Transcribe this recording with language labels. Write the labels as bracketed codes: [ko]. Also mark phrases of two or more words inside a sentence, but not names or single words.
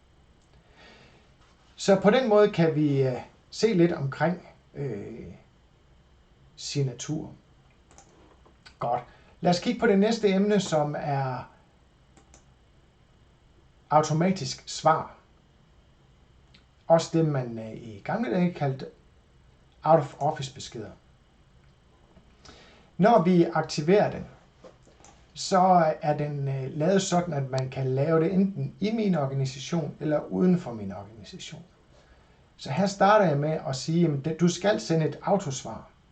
[da] Så på den måde kan vi se lidt omkring signatur. Godt. Lad os kigge på det næste emne, som er automatisk svar. Også det, man i gamle dage kaldte [en] out-of-office [da] beskeder. Når vi aktiverer den, så er den lavet sådan, at man kan lave det enten i min organisation eller uden for min organisation. Så her starter jeg med at sige, at du skal sende et autosvar.